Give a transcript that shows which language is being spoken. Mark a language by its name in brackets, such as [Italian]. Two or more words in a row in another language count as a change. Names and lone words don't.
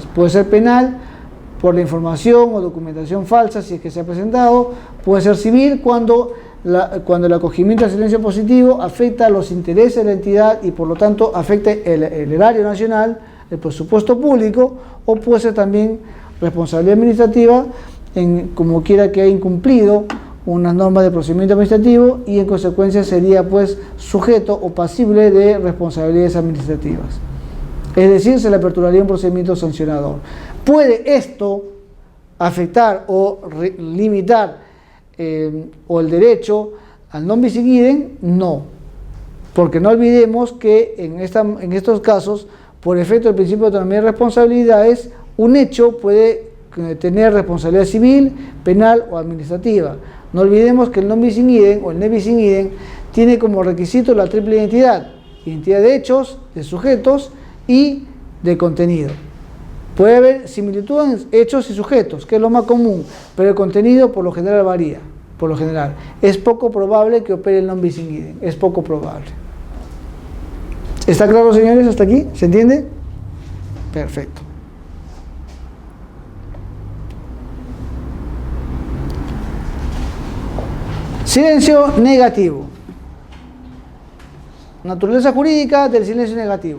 [Spanish] Puede ser penal por la información o documentación falsa, si es que se ha presentado, puede ser civil cuando el acogimiento al silencio positivo afecta a los intereses de la entidad y por lo tanto afecta el erario nacional, el presupuesto público, o puede ser también responsabilidad administrativa como quiera que haya incumplido unas normas de procedimiento administrativo y en consecuencia sería pues sujeto o pasible de responsabilidades administrativas. Es decir, se le aperturaría un procedimiento sancionador. ¿Puede esto afectar o limitar o el derecho al [Latin] non bis in idem? [Spanish] No, porque no olvidemos que en estos casos, por efecto del principio de autonomía y responsabilidades, un hecho puede tener responsabilidad civil, penal o administrativa. No olvidemos que el [Latin] non bis in idem [Spanish] o el [Latin] ne bis in idem [Spanish] tiene como requisito la triple identidad: identidad de hechos, de sujetos y de contenido. Puede haber similitud en hechos y sujetos, que es lo más común, pero el contenido por lo general varía. Por lo general, es poco probable que opere el [Latin] non bis in idem, [Spanish] es poco probable. ¿Está claro, señores, hasta aquí? ¿Se entiende? Perfecto. Silencio negativo. Naturaleza jurídica del silencio negativo.